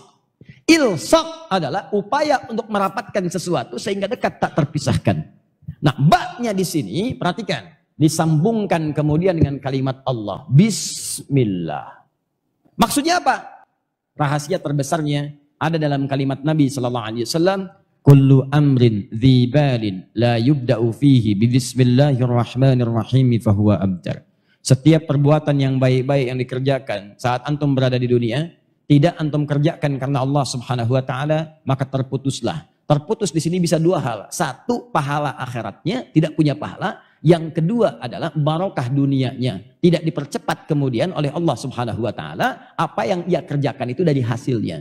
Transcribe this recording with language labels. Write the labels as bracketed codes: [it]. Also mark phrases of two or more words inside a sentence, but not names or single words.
[id] Ilsok adalah upaya untuk merapatkan sesuatu sehingga dekat tak terpisahkan. Nah, ba-nya di sini perhatikan. Disambungkan kemudian dengan kalimat Allah. Bismillah. Maksudnya apa? Rahasia terbesarnya ada dalam kalimat Nabi SAW. [ar] كل أمر ذي بال لا يبدأ فيه بسم الله الرحمن الرحيم فهو أبتر. [id] Setiap perbuatan yang baik-baik yang dikerjakan saat antum berada di dunia, tidak antum kerjakan karena Allah [ar] سبحانه وتعالى, [id] maka terputuslah. Terputus di sini bisa dua hal. Satu, pahala akhiratnya, tidak punya pahala. Yang kedua adalah barokah dunianya. Tidak dipercepat kemudian oleh Allah [ar] سبحانه وتعالى [id] apa yang ia kerjakan itu dari hasilnya.